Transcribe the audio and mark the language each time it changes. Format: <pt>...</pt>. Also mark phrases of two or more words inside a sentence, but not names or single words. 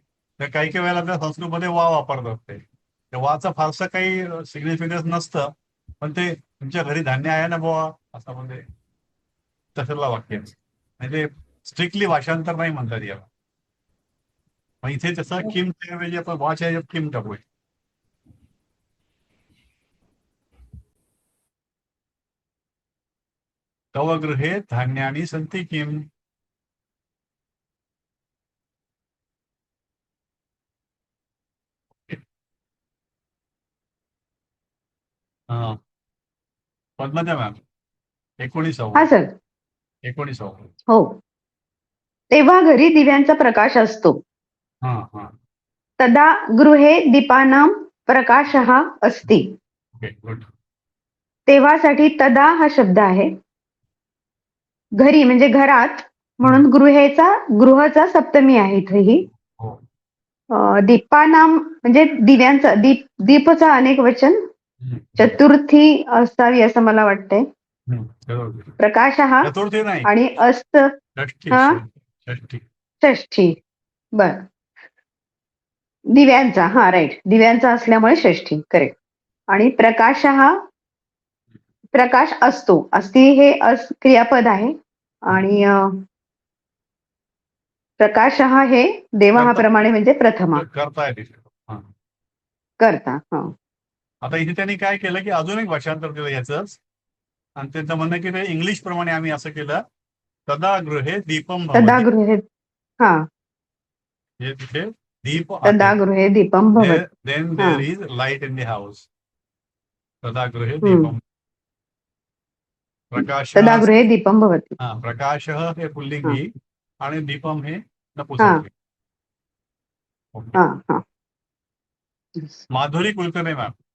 <mr>तर काही काही वेळेला त्या संस्कृतमध्ये वा वापरतात ते. त्या वाचं फारसं काही सिग्निफिकन्स नसतं. पण ते तुमच्या घरी धान्य आहे ना बुवा असं म्हणजे तसलं वाक्य. म्हणजे स्ट्रिक्टली भाषांतर नाही म्हणतात याला. मग इथे तसं किमच्या ऐवजी आपण वाच्या ऐवजी किम टाकूया.</mr> <sa>तव गृहे धान्यानी सन्ति किम.</sa> <mr>पद्मजा मॅम 19. हा सर. 19. हो. तेव्हा घरी दिव्यांचा प्रकाश असतो. हा</mr> <sa>तदा गृहे दीपानां प्रकाशः अस्ति.</sa> <en>okay, good.</en> <mr>तेव्हासाठी तदा हा शब्द आहे. घरी म्हणजे घरात म्हणून गृहचा सप्तमी आहे इथेही. हो. दीपानाम म्हणजे दिव्यांचा दीपचा अनेक वचन चतुर्थी असावी असं मला वाटतंय. प्रकाश हा चतुर्थी नाही, आणि अस्त षष्ठी. हा? षष्ठी. षष्ठी. बर. दिव्यांचा, हा राईट, दिव्यांचा असल्यामुळे षष्ठी, करेक्ट. आणि प्रकाश हा प्रकाश असतो. अस्ति हे क्रियापद आहे. आणि प्रकाश हा हे देवाप्रमाणे म्हणजे प्रथमा करता येते. करता. हा. आता इथे त्यांनी काय केलं की अजून एक भाषांतर केलं याचंच. आणि त्यांचं म्हणणं की ते इंग्लिश प्रमाणे आम्ही असं केलं,</mr> <sa>तदा गृहे दीपम तदा भवति. गृहे,</sa> <mr>हा, हे तिथे दीप</mr> <sa>तदा गृहे दीपम भवति.</sa> <mr>देन हा.</mr> <en>there is light in the house.</en> <sa>तदा गृहे हम्म. दीपम. प्रकाश तदा गृहे दीपम भवति.</sa> <mr>प्रकाश हे पुल्लिंगी आणि दीपम हे हा नपुंसकलिंगी. ओके. हा हा. माधुरी कुलकर्णी मॅम.</mr>